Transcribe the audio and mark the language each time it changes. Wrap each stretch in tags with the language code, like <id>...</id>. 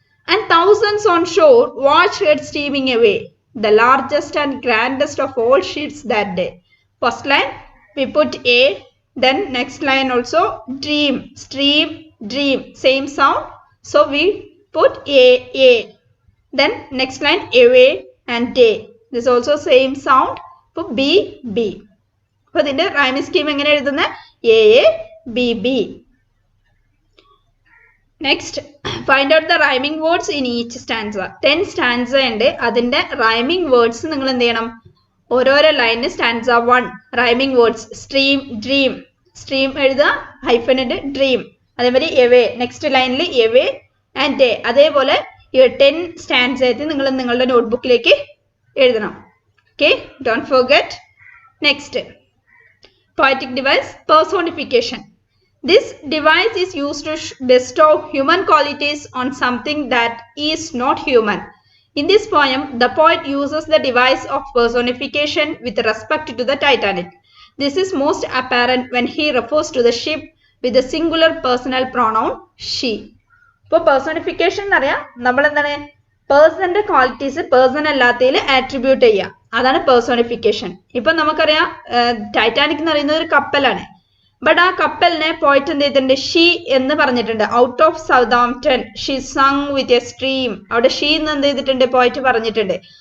<en>And thousands on shore watched her steaming away, the largest and grandest of all ships that day. First line we put A, then next line also dream, stream, dream, same sound, so we put A. Then next line away and day, this also same sound, for B.</en> <ml>അപ്പോൾ ഇതിന്റെ rhyme scheme എങ്ങനെ എഴുതുന്നത്? AABB.</ml> <en>Next, find out the rhyming words in each stanza.</en> <ml>10 stanza ഉണ്ട്, അതിന്റെ rhyming words നിങ്ങൾ എന്ത് ചെയ്യണം? ഓരോരോ ലൈനിന് stanza 1 rhyming words stream, dream, stream എഴുതുക, ഹൈഫൻ ഉണ്ട്, ഡ്രീം. അതേമാതിരി എവേ, നെക്സ്റ്റ് ലൈനിൽ എവേ ആൻഡ് ഡേ. അതേപോലെ ഈ 10 സ്റ്റാൻസേറ്റ് നിങ്ങൾ നിങ്ങളുടെ നോട്ട്ബുക്കിലേക്ക് എഴുതണം.</ml> <en>Okay, don't forget. Next, poetic device, personification. This device is used to bestow human qualities on something that is not human. In this poem, the poet uses the device of personification with respect to the Titanic. This is most apparent when he refers to the ship with the singular personal pronoun she.</en> <ml>ഇപ്പോൾ personification എന്നറിയാം, നമ്മൾ എന്താണ് പേഴ്സന്റെ qualities person അല്ലാത്തതിൽ attribute ചെയ്യുക, അതാണ് personification. ഇപ്പൊ നമുക്കറിയാം Titanic എന്ന് പറയുന്നത് ഒരു കപ്പലാണ്, ബട്ട് ആ കപ്പലിനെ പോയിട്ട് എന്ത് ചെയ്തിട്ടുണ്ട്? ഷീ എന്ന് പറഞ്ഞിട്ടുണ്ട്.</ml> <en>out of Southampton she sung with a stream,</en> <ml>അവിടെ ഷീ എന്ന് എന്ത് ചെയ്തിട്ടുണ്ട്? പോയിട്ട് പറഞ്ഞിട്ടുണ്ട്.</ml>